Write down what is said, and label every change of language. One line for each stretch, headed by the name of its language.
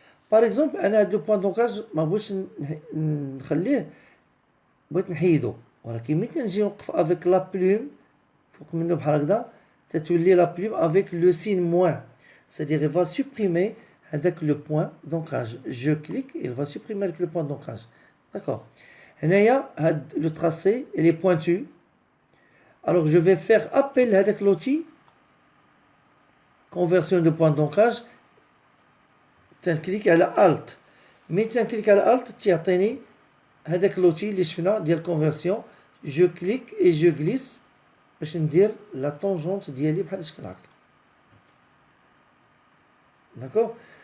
Arabic: باغ اكزومبل انا هاد لو بوين دونكراج ما بغيتش نخليه بغيت نحيدو ولكن ملي تنجي نوقف افيك لا بلوم فوق منه بحال هكذا تتولي لا بلوم افيك لو سين موان c'est-à-dire il va supprimer هذاك لو بوين دونكراج جو كليك il va supprimer هذاك لو بوين دونكراج.
French: D'accord.
Arabic: هنايا هاد لو تراسي il est pointu.
French: Alors je vais faire appel à l'outil conversion de point d'ancrage.
Arabic: تنكليك على Alt. ملي تنكليك على Alt تيعطيني هذاك l'outil اللي شفنا ديال conversion. Je clique et je glisse باش ندير لا طونجونت ديالي بحال الشكل هكا.
French: D'accord.